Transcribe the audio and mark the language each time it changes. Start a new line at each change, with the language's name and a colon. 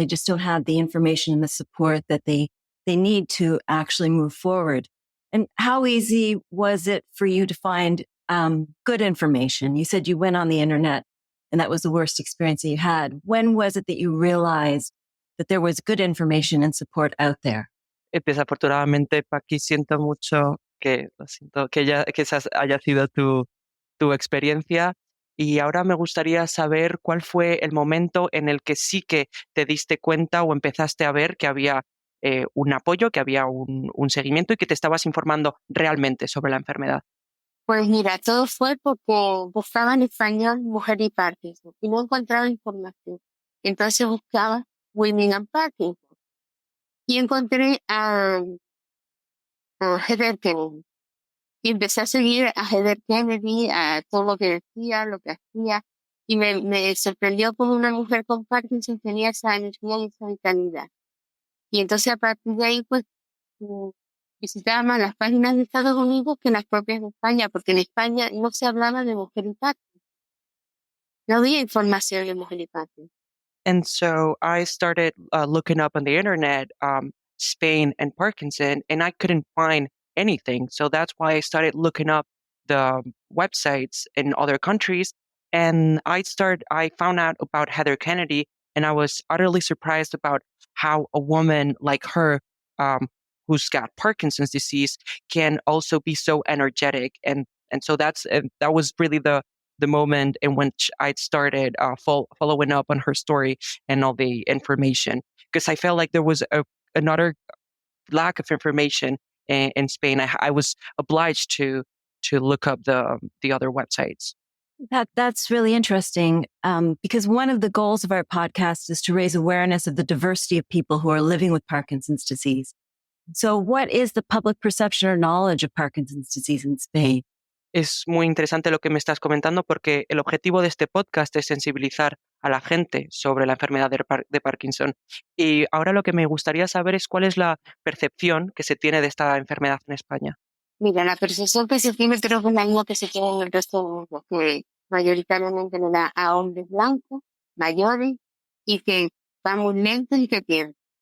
English: They just don't have the information and the support that they need to actually move forward. And how easy was it for you to find good information? You said you went on the internet and that was the worst experience that you had. When was it that you realized that there was good information and support out there?
Spanish: Desafortunadamente, Paqui, siento mucho lo siento, que esa haya sido tu experiencia. Y ahora me gustaría saber cuál fue el momento en el que sí que te diste cuenta o empezaste a ver que había un apoyo, que había un seguimiento y que te estabas informando realmente sobre la enfermedad. Pues mira, todo fue porque buscaba en español mujer y Parkinson y no encontraba información. Entonces buscaba
English: Women and Parkinson
Spanish: y encontré a Heather Kennedy. Y empecé a seguir a Heather Kennedy, a todo lo que decía, lo que hacía, y me sorprendió como una mujer con Parkinson tenía esa energía y esa vitalidad. Y entonces a partir de ahí, pues, visitaba más las páginas de Estados Unidos que las propias de España, porque en España no se hablaba de mujer y Parkinson. No había información de mujer y Parkinson.
English: And so I started looking up on the internet, Spain and Parkinson, and I couldn't find anything. So that's why I started looking up the websites in other countries. And I found out about Heather Kennedy, and I was utterly surprised about how a woman like her, who's got Parkinson's disease, can also be so energetic. And so that was really the moment in which I started following up on her story and all the information, because I felt like there was another lack of information in Spain. I was obliged to look up the other websites. That's really interesting because one of the goals of our podcast is to raise awareness of the diversity of people who are living with Parkinson's disease. So what is the public perception or knowledge of Parkinson's disease in Spain?
Spanish: Es muy interesante lo que me estás comentando, porque el objetivo de este podcast es sensibilizar a la gente sobre la enfermedad de Parkinson. Y ahora lo que me gustaría saber es cuál es la percepción que se tiene de esta enfermedad en España. Mira, la percepción que se tiene creo que es la misma que se tiene en el resto del mundo, que mayoritariamente le da a hombres blancos, mayores, y que van muy lentos y que pierden.